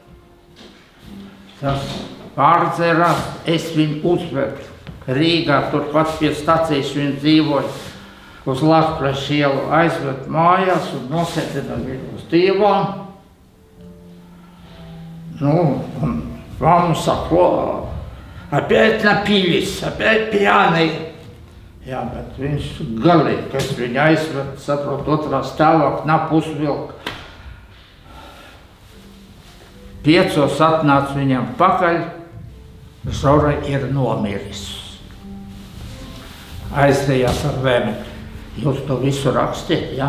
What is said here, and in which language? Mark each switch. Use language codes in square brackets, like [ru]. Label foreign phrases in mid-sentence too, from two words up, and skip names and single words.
[lv] Tas pārdzērās, es viņu uzveru. Rīgā, turpat pie stacijas viņa dzīvoja uz Latvijas ielu, aizved mājās un nosēdina viņu uz divām. Un mamma saka, [ru] опять напились, опять пьяные. [lv] Jā, bet viņš galīgi, kas viņu aizved, saprot, otrā stāvā knapu uzvilka. 5 atnāca viņam pakaļ, Žora ir nomiris. Aizrējās ar vēmekli. Jūs to visu rakstiet, jā?